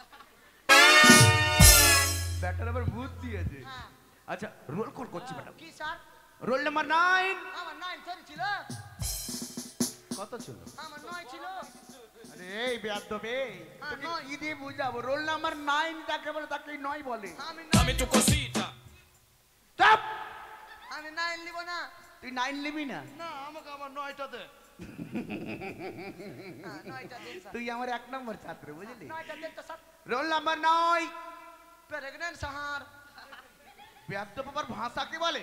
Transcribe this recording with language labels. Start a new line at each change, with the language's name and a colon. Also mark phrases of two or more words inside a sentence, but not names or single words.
Bangla: ব্যাটার আবার ভূত দিয়েছে। হ্যাঁ। আচ্ছা
English: roll call
Bangla: করছি ম্যাডাম। কি স্যার?
English: roll number 9
Bangla: আমার 9 সরি ছিল, কত ছিল? আমার 9 ছিল। আরে এই বেয়াদব এই হ্যাঁ, তোকে নয়। কি দিয়ে বুঝাবো?
English: roll number
Bangla: 9 যাকে বলে তাকে 9 বলে। আমি
Spanish: Dame tu cosita.
Bangla: চাপ। আমি 9 নিব না। তুই 9 নিবি না? না, আমাকে আমার 9টা দে। হ্যাঁ 9টা দেন স্যার। তুই আমার 1 নম্বর ছাত্র বুঝলি? 9টা দেন তো স্যার।
English: roll number 9। pregnant sir.
Bangla: বেয়াদব আবার ভাষা কি বলে?